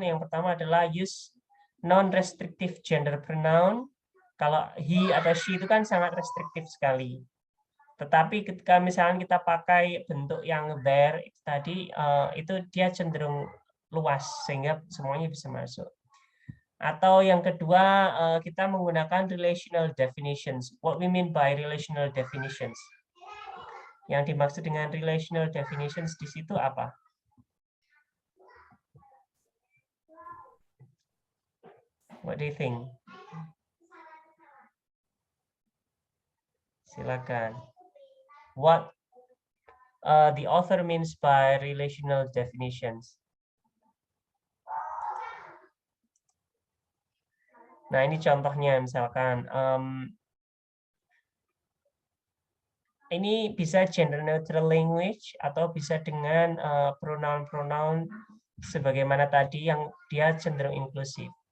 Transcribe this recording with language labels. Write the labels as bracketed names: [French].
[Indonesian] Yang pertama adalah [English] use non-restrictive gender pronoun. [Indonesian] Kalau he atau she itu kan sangat restriktif sekali. Tetapi ketika misalnya kita pakai bentuk yang there tadi, itu dia cenderung luas sehingga semuanya bisa masuk. Atau yang kedua, kita menggunakan relational definitions. [English] What we mean by relational definitions? [Indonesian] Yang dimaksud dengan relational definitions di situ apa? [English] What do you think? Silakan. What the author means by relational definitions? [Indonesian] Nah, ini contohnya misalkan ini bisa gender neutral language atau bisa dengan pronoun-pronoun sebagaimana tadi yang dia cenderung inklusif.